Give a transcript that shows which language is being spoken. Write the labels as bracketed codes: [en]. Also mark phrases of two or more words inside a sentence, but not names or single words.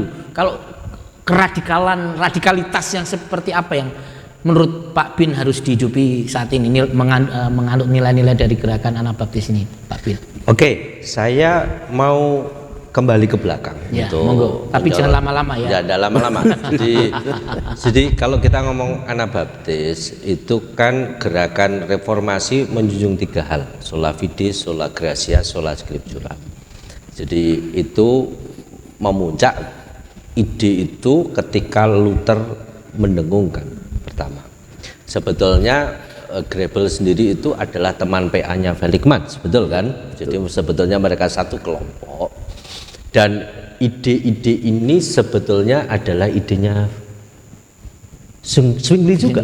[id] Kalau radikalitas yang seperti apa yang menurut Pak Bin harus dihidupi saat ini menganut nilai-nilai dari gerakan Anabaptis ini, Pak Bin? Oke, saya mau kembali ke belakang. Ya, monggo. Tapi jangan lama-lama ya. Jangan lama-lama. jadi kalau kita ngomong Anabaptis itu kan gerakan reformasi menjunjung 3 hal: [la] sola fide, sola gratia, sola scriptura. [id] Jadi itu memuncak ide itu ketika Luther mendengungkan pertama. Sebetulnya Grebel sendiri itu adalah teman PA-nya Felix Manz, betul kan? Jadi sebetulnya mereka satu kelompok. Dan ide-ide ini sebetulnya adalah idenya Zwingli juga.